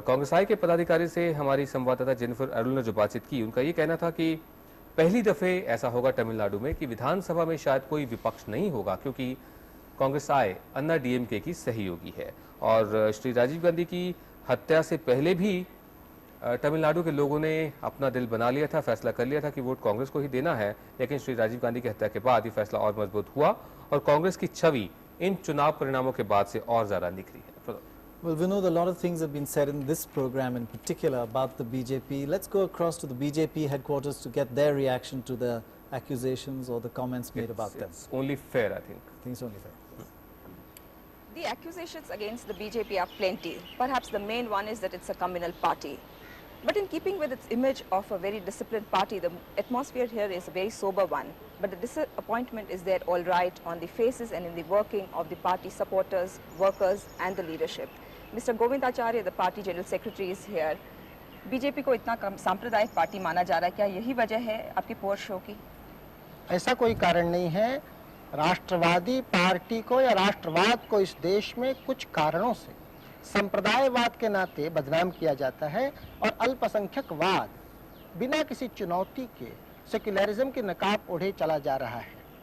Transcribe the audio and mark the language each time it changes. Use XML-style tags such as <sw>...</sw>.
<hi>कांग्रेस के पदाधिकारी से हमारी संवाददाता जेनिफर अरुल ने जो बातचीत की, उनका ये कहना था कि पहली दफे ऐसा होगा तमिलनाडु में कि विधानसभा में शायद कोई विपक्ष नहीं होगा, क्योंकि कांग्रेस अन्ना डीएमके की सहयोगी है और श्री राजीव गांधी की हत्या से पहले भी तमिलनाडु के लोगों ने अपना दिल बना लिया था, फैसला कर लिया था कि वोट कांग्रेस को ही देना है, लेकिन श्री राजीव गांधी की हत्या के बाद ये फैसला और मजबूत हुआ और कांग्रेस की छवि इन चुनाव परिणामों के बाद से और ज्यादा निखरी है।</hi> <en>Well, Vinod, a lot of things have been said in this program in particular about the BJP. Let's go across to the BJP headquarters to get their reaction to the accusations or the comments made about them. It's only fair, I think. I think it's only fair. The accusations against the BJP are plenty. Perhaps the main one is that it's a communal party. But in keeping with its image of a very disciplined party, the atmosphere here is a very sober one. But the disappointment is there all right on the faces and in the working of the party supporters, workers and the leadership. Mr. Govind Acharya, the party general secretary, is here.</en> <hi>BJP को इतना सांप्रदायिक party माना जा रहा है, क्या यही वजह है आपके पोर शो की? ऐसा कोई कारण नहीं है। राष्ट्रवादी पार्टी को या राष्ट्रवाद को इस देश में कुछ कारणों से संप्रदायवाद के नाते बदनाम किया जाता है और अल्पसंख्यकवाद बिना किसी चुनौती के सेक्युलरिज्म की नकाब ओढ़े चला जा रहा है।</hi>